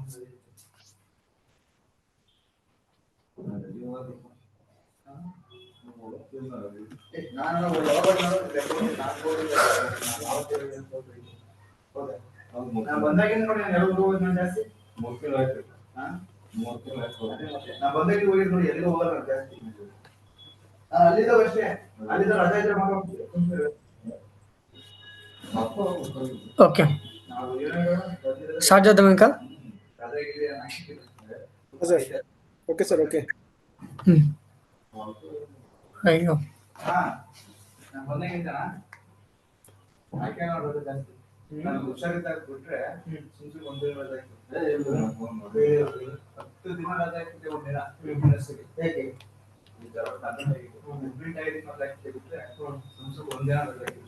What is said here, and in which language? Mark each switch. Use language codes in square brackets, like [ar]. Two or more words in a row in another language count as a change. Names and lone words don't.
[kn] ನಾನು ಬಂದಾಗಿಂದ ನೋಡಿ ನಾನು ಎಲ್ಲಿಗೂ ಹೋಗೋದು ನಾನು ಜಾಸ್ತಿ 3 ಕಿಲೋ ಆಯ್ತು. ನಾನು ಬಂದಾಗಿಂದ ಹೋಗಿದ್ದು ನೋಡಿ ಎಲ್ಲಿಗೂ ಹೋಗಲ್ಲ ಜಾಸ್ತಿ. ಅಲ್ಲಿದ್ದಾಗ ಅಷ್ಟೇ, ಅಲ್ಲಿದ್ದಾಗ ರಜಾ ಇದ್ರೆ [te] ఓకే స్టార్ట్ చేద్దాం ఇంకా. ఓకే సార్, ఓకే. అయ్యో [kn] ನಾನು ಬಂದಾಗಿಂದ ಆಯ್ಕೆ ಮಾಡೋದು ಜಾಸ್ತಿ. ನಾನು ಹುಷಾರಿದ್ದಾಗ ಬಿಟ್ರೆ ಸುಮ್ನೆ ಒಂದೇ ರಜಾ ಆಯ್ತು. 10 ದಿನ ರಜಾ ಆಯ್ತು. ಒಂದಿನ ಹೇಗೆ ಕಂಪ್ಲೀಟ್ ಆಗಿ ಮತ್ತೆ ಬಿಟ್ರೆ ಸುಮ್ನೆ ಒಂದಿನ ರಜಾ ಆಯ್ತು.